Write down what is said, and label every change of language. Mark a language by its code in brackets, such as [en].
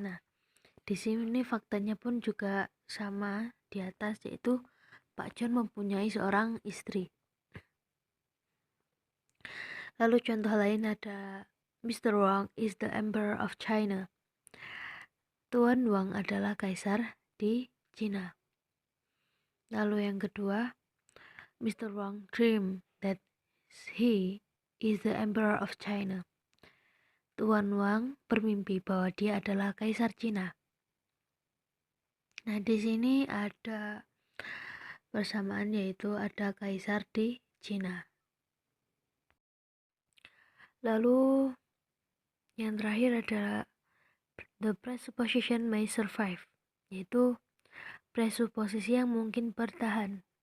[id] Nah, di sini faktanya pun juga sama di atas, yaitu Pak John mempunyai seorang istri. Lalu contoh lain ada Mr. [en] Wang is the Emperor of China. [id] Tuan Wang adalah kaisar di Cina. Lalu yang kedua, Mr. [en] Wang dream that he is the Emperor of China. [id] Tuan Wang bermimpi bahwa dia adalah kaisar Cina. Nah, di sini ada persamaan, yaitu ada kaisar di Cina. Lalu yang terakhir adalah [en] the presupposition may survive, [id] yaitu presuposisi yang mungkin bertahan.